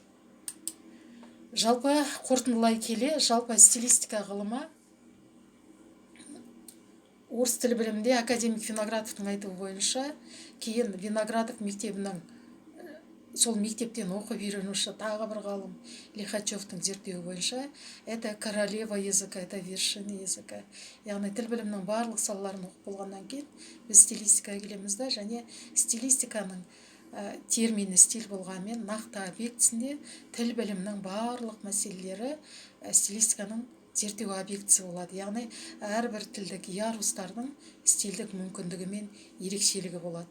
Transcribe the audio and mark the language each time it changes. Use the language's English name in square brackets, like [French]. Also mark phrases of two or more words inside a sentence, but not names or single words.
[Kazakh] Жалпы қорытындылай келе, жалпы стилистика ғылымы орыс тілі білімінде академик Виноградовтың айтуы бойынша, кейін Виноградов мектебінің сол мектептен оқып үйренуші тағы бір ғалым Лихачевтың зерттеуі бойынша, [Russian] это королева языка, это вершина языка. [Kazakh] Яғни тіл білімнің барлық салаларын оқып болғаннан кейін біз стилистикаға келеміз да, және стилистиканың термині стиль болғанмен нақты объектісінде тіл білімнің барлық мәселелері стилистиканың зерттеу объектісі болады. Яғни әрбір тілдік ярустардың стильдік мүмкіндігі мен ерекшелігі болады.